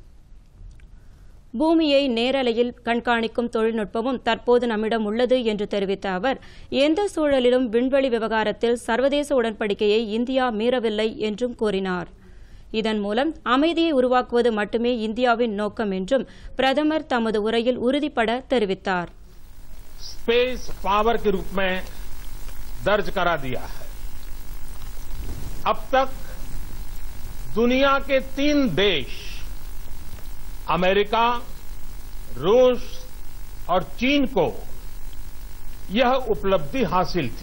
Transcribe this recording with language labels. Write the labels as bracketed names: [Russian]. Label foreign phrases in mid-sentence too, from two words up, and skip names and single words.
[Tamil] பூமியை நேரலையில் கண்காணிக்கும் தொழில்நுட்பமும் தற்போது நம்மிடம் உள்ளது என்று தெரிவித்த அவர், எந்த சூழலிலும் விண்வெளி விவகாரத்தில் சர்வதேச உடன்படிக்கையை இந்தியா மீறவில்லை என்றும் கூறினார். இதன் மூலம் அமைதியை உருவாக்குவது மட்டுமே இந்தியாவின் நோக்கம் என்றும் பிரதமர் தமது உரையில் உறுதிபட தெரிவித்தார். [English] space power [Hindi] के रूप में दर्ज करा दिया है. अब तक दुनिया के 3 देश अमेरिका, रूस और चीन को यह उपलब्धि हासिल थी.